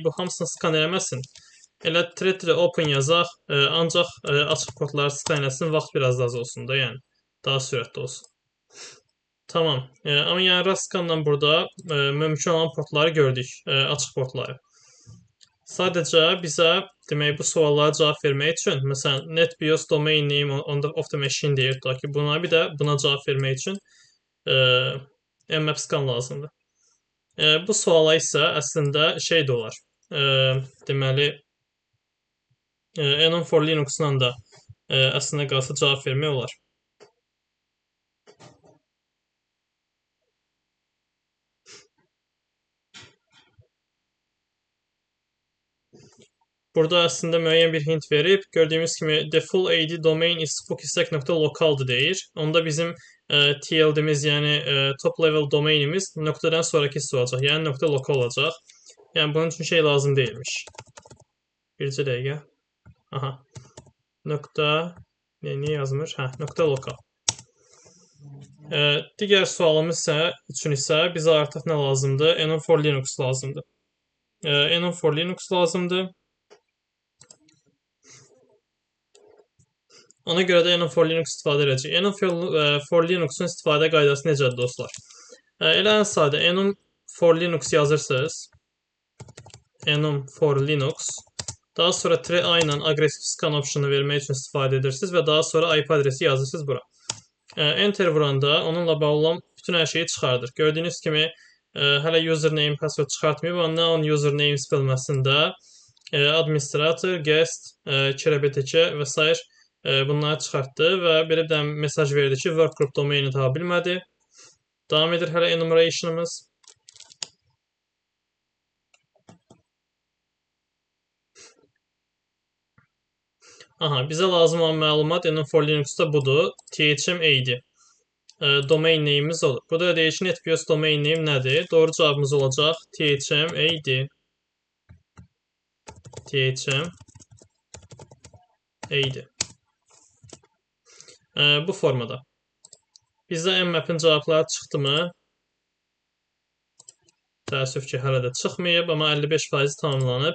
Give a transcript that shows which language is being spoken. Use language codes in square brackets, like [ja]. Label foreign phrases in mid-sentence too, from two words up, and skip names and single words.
[az] Bu hamısını skan eləməsin. Elə [en] thread open [az] yazaq, ancaq açıq portları skan eləsin, vaxt biraz da az olsun da, yəni daha sürətli olsun. Tamam. Amma yəni Rastscandan burada mümkün olan portları gördük, açıq portları. Sadəcə bizə demək bu suallara cavab vermək üçün, məsələn, [en] NetBIOS domain name of the machine [az] deyir da ki, bir də buna cavab vermək üçün mmapscan lazımdır. Bu suala isə əslində şey də olar. Deməli enum for Linux-la da əslində qalsa cavab vermək olar. Burada əslində müəyyən bir hint verib. Gördüyümüz kimi [en] the full AD domain is spooksec.local'dır [az] deyir. Onda bizim TLD'miz, yəni [en] top level [az] domainimiz nöqtədən sonraki hissə olacaq. Yəni .local olacaq. Yəni bunun üçün şey lazım deyilmiş. Bircə dəqiqə. Aha. Niyə yazmır? .local. Digər sualımız üçün isə bizə artıq nə lazımdır? Enum for Linux lazımdır. Enum for Linux lazımdır. Ona görə də enum for Linux istifadə edəcəyik. Enum for Linux-un istifadə qaydası necədir dostlar? Elə ən sadə enum for Linux yazırsınız. Enum for Linux. Daha sonra -a ilə [en] aggressive scan [az] optionu vermək üçün istifadə edirsiniz və daha sonra IP adresi yazırsınız bura. Enter vuranda onunla bağlı olan bütün hər şeyi çıxardır. Gördüyünüz kimi hələ username, password çıxartmayıb, amma [en] non username [az] bölməsində administrator, guest, KRBTK və s. bunları çıxartdı və belə bir dənə mesaj verdi ki, workgroup domaini tapa bilmədi. Davam edir hələ enumeration'ımız. Aha, bizə lazım olan məlumat enum for Linux-da budur. THM-AD. [en] Domain name'imiz [az] olur. Burada deyir ki, [en] NetBIOS domain name [az] nədir? Doğru cavabımız olacaq THM-AD. THM-AD. Bu formada. Bizdə mmap'in cavabları çıxdımı? Təəssüf ki, hələ də çıxmayıb, amma 55% tamamlanıb.